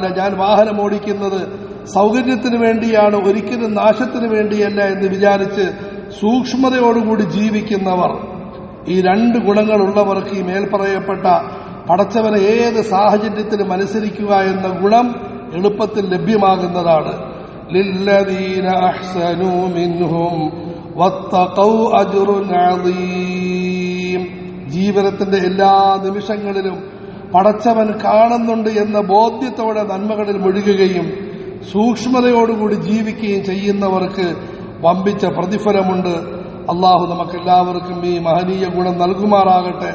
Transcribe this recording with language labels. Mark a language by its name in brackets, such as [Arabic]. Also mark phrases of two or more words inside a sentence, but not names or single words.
[Malayalam] ഞാൻ വാഹനം ഓടിക്കുന്നത് സൗകര്യത്തിന് വേണ്ടിയാണ്, ഒരിക്കലും നാശത്തിന് വേണ്ടിയല്ല എന്ന് വിചാരിച്ച് സൂക്ഷ്മതയോടുകൂടി ജീവിക്കുന്നവർ, ഈ രണ്ട് ഗുണങ്ങളുള്ളവർക്ക് ഈ മേൽപ്പറയപ്പെട്ട പടച്ചവനെ ഏത് സാഹചര്യത്തിലും അനുസരിക്കുക എന്ന ഗുണം എളുപ്പത്തിൽ ലഭ്യമാകുന്നതാണ്. [Arabic] للذين أحسنوا منهم واتقوا أجر عظيم. [Malayalam] ജീവിതത്തിന്റെ എല്ലാ നിമിഷങ്ങളിലും പടച്ചവൻ കാണുന്നുണ്ട് എന്ന ബോധ്യത്തോടെ നന്മകളിൽ മുഴുകുകയും സൂക്ഷ്മതയോടുകൂടി ജീവിക്കുകയും ചെയ്യുന്നവർക്ക് വമ്പിച്ച പ്രതിഫലമുണ്ട്. അള്ളാഹു നമുക്കെല്ലാവർക്കും ഈ മഹനീയ ഗുണം നൽകുമാറാകട്ടെ.